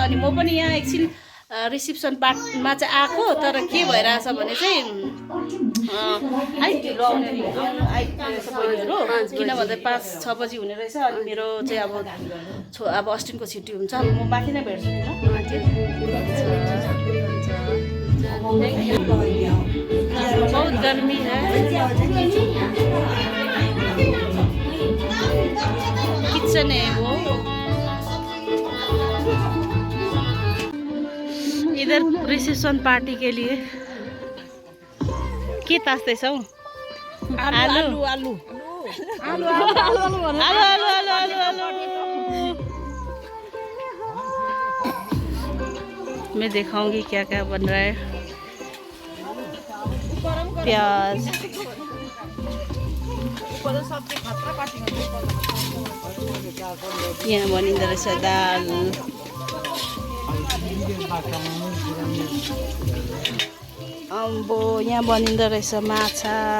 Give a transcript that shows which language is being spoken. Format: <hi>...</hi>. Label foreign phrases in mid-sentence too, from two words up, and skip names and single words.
<ne>अनि म पनि यहाँ एकछिन रिसिप्सन पार्टमा चाहिँ आएको, तर के भइरहेछ भने चाहिँ ढिलो आउने आइपुगेछ बहिनीहरू, किन भन्दा 5-6 बजी हुने रहेछ। अनि मेरो चाहिँ अब अस्टिनको छुट्टी हुन्छ, अब म माथि नै भेट्छु नि ल।</ne> <hi>बहुत गर्मी है, किचन है वो। इधर</hi> <en>reception party</en> <hi>के लिए</hi> <ne>के तास्दैछौ?</ne> <hi>आलू आलू आलू आलू आलू। मैं दिखाऊंगी क्या क्या बन रहा है।</hi> <ne>प्याज, यहाँ बनिँदो रहेछ दाल, अम्बो यहाँ बनिँदो रहेछ माछा।</ne>